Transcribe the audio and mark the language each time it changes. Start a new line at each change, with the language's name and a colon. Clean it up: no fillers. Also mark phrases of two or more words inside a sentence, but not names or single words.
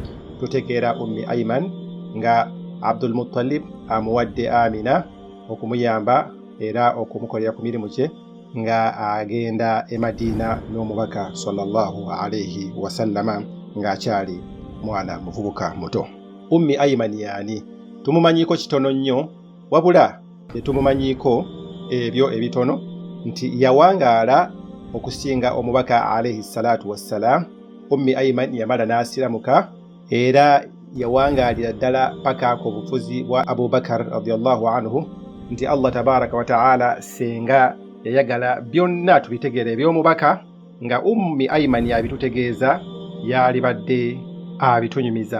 Ganda: Tutegeera Ummi Ayman nga Abdul Muttalib amuwadde Amina okumuyamba era okumukolera ku mirimu gye nga agenda e Madiina n'omubaka
Arabic: صلى الله عليه وسلم
Ganda: ng'akyali mwana muvubuka muto. Ummi Ayman yaani? Tumumanyiiko kitono nnyo, wabula tetumumanyiiko ebyo ebitono nti yawangaala okusinga omubaka
Arabic: عليه الصلاة والسلام.
Ganda: Ummi Ayman yamala n'asiramuka era yawangaalira ddala paka ku bufuzi bwa Abu Bakar
Arabic: رضي الله عنه,
Ganda: nti
Arabic: الله تبارك وتعالى
Ganda: senga yayagala byonna tubitegeere eby'omubaka nga Ummi Ayman yabitutegeeza, yali badde abitunyumiza.